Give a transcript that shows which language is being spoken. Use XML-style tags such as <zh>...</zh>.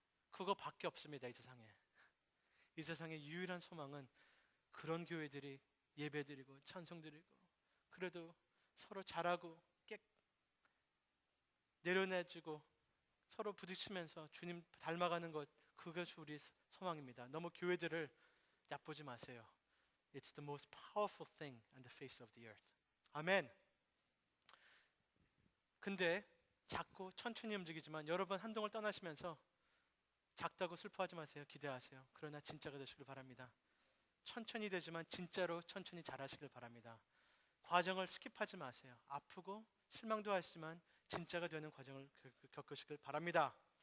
<ko>그거밖에 없습니다. 이 세상에. 이 세상의 유일한 소망은 그런 교회들이 예배드리고 찬송드리고 그래도 서로 잘하고 내려내주고 서로 부딪히면서 주님 닮아가는 것, 그것이 우리 소망입니다. 너무 교회들을 얕보지 마세요.</ko> <en>It's the most powerful thing on the face of the earth.</en> <ko>아멘. 근데 작고 천천히 움직이지만 여러분 한동을 떠나시면서 작다고 슬퍼하지 마세요. 기대하세요. 그러나 진짜가 되시길 바랍니다. 천천히 되지만 진짜로 천천히 잘하시길 바랍니다. 과정을 스킵하지 마세요. 아프고 실망도 하시지만 진짜가 되는 과정을 겪으시길 바랍니다.</ko>